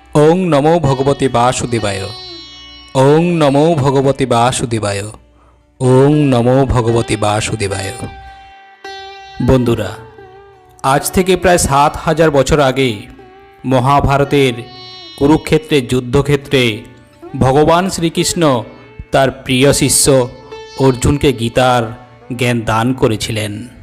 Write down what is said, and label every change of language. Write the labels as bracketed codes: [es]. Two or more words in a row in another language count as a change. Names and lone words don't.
[sa] ওং নমো ভগবতে বাসুদেবায়। ওং নমো ভগবতে বাসুদেবায়। ওং নমো ভগবতে বাসুদেবায়। [bn] বন্ধুরা, আজ থেকে প্রায় ৭,০০০ বছর আগে মহাভারতের কুরুক্ষেত্রের যুদ্ধক্ষেত্রে ভগবান শ্রীকৃষ্ণ তার প্রিয় শিষ্য অর্জুনকে গীতার জ্ঞান দান করেছিলেন।